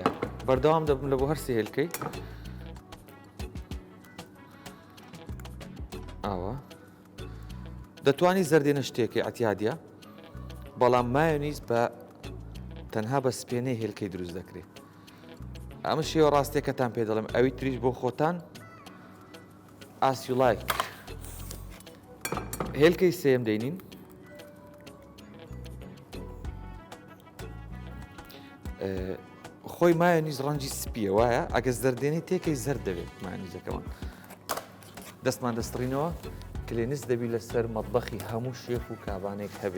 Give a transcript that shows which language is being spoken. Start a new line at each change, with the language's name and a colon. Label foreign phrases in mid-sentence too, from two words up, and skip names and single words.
Central Kurdish: بەردەوام دەبم لە بۆ هەر سێ هێلکەی. ئاوا دەتوانی زەردێنە شتێکی ئەتیادە، بەڵام مایۆنیز بە تەنها بە سپێنەی هێلکەی دروست دەکرێت. ئەمە شێوە ڕاستیەکەتان پێ دەڵێم ئەوی تریش بۆ خۆتان
English: as you like.
Central Kurdish: هێلکەی سێم دەینین. خۆی مایۆنیز ڕەنجی سپیە وایە ئەگە زەردێنەی تێکەی زەرد دەبێت مایۆنیزەکەمان. دەستمان دەستڕینەوە کلێنس دەبی لەسەر مەطبەخی هەموو شێف و کابانێک هەبێ.